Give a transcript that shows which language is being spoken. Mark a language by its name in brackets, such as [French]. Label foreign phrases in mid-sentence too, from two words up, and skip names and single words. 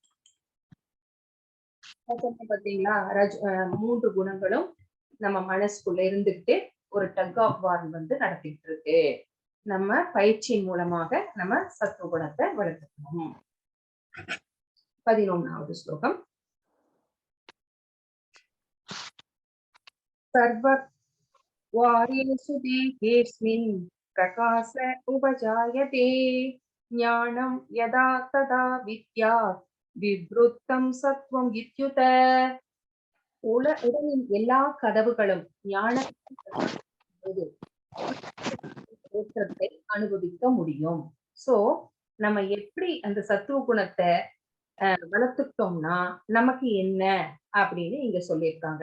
[Tamil] பாத்தீங்களா? 3 குணங்களும் நம்ம மனசுக்குள்ள இருந்துட்டு ஒரு [English] tug of war [Tamil] வந்து நடத்திட்டு இருக்கு. நம்ம பயிற்சியின் மூலமாக நம்ம சத்துவ குணத்தை வளர்த்துக்கணும். 11வது ஸ்லோகம். [Sanskrit] सर्ववारेषु देहेऽस्मिन् प्रकाश उपजायते ज्ञानं यदा तदा विद्यात् विवृत्तं सत्वं इत्युत. [Tamil] உடலின் எல்லா கதவுகளும் ஞானத்தை அனுபவிக்க முடியும். சோ நம்ம எப்படி அந்த சத்துவ குணத்தை வளர்த்துட்டோம்னா நமக்கு என்ன அப்படின்னு இங்க சொல்லியிருக்காங்க.